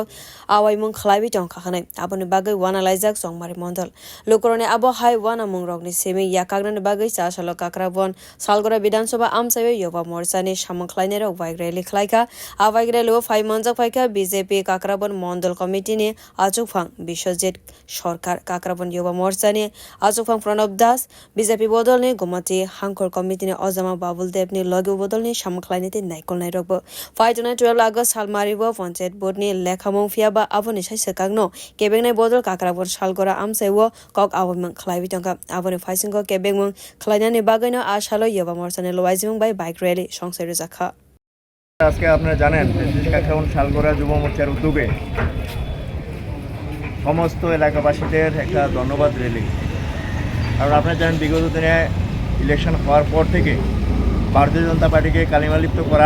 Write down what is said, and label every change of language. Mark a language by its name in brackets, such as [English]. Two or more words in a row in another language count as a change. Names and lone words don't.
[Kok Borok] awaimwng khwlai tong khakanai aboni bagai wana laijak chongmari mondol lokorone abo hai wana mung rok ni simi yakagna bagai cha salo kakraban shalgora bidan sabha amsayo yuba morcha ni samwng khwlainai rok baigreli khwlaika awagrelo 5 manjak phaika BJP kakraban mondol committee ni achukphang বিশ্বজিৎ সরকার কাকরাবন yuba morcha ni achukphang প্রণব দাস বিজেপি bodol ni gomati hangkor committee ni ojama babul dev ni logi bodol ni samwng te naikolnai rok bo 12 August salmari bo Panchayat board ni lekhamung fia ba aboni sai swkang no kebeng nai bodol kakrabon shalgora amsaiwo kok awaimwng khwlai tongka aboni phaisingo kebeng khwlainai ni bagai no asalo yuba morcha ni loaizimung bai [English] bike rally [Kok Borok] songsai rojaka [Bangla] আজকে আপনারা জানেন কাকরাবন শালগোরা যুব মোর্চার উদ্যোগে সমস্ত এলাকাবাসীদের একটা ধন্যবাদ র্যালি। কারণ আপনারা জানেন বিগত দিনে ইলেকশন হওয়ার পর থেকে ভারতীয় জনতা পার্টিকে কালিমালিপ্ত করার